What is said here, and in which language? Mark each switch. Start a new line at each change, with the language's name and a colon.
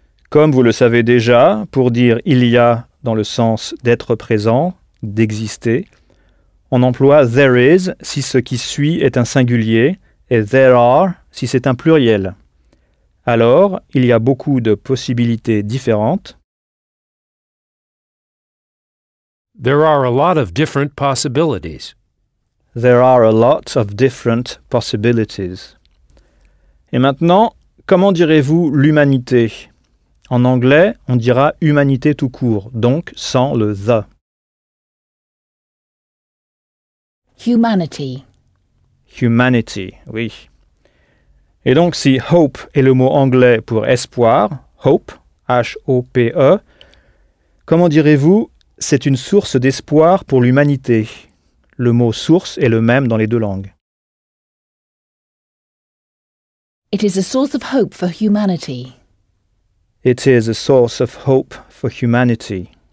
French: Comme vous le savez déjà, pour dire il y a dans le sens d'être présent, d'exister, on emploie there is si ce qui suit est un singulier et there are si c'est un pluriel. Alors, il y a beaucoup de possibilités différentes.
English: There are a lot of different possibilities. There are a lot of different possibilities.
French: Et maintenant, comment direz-vous l'humanité? En anglais, on dira humanité tout court, donc sans le the.
English: Humanity. Humanity, oui.
French: Et donc, si hope est le mot anglais pour espoir, hope, Hope, comment direz-vous, c'est une source d'espoir pour l'humanité? Le mot source est le même dans les deux langues.
English: It is a source of hope for humanity. It is a source of hope for humanity.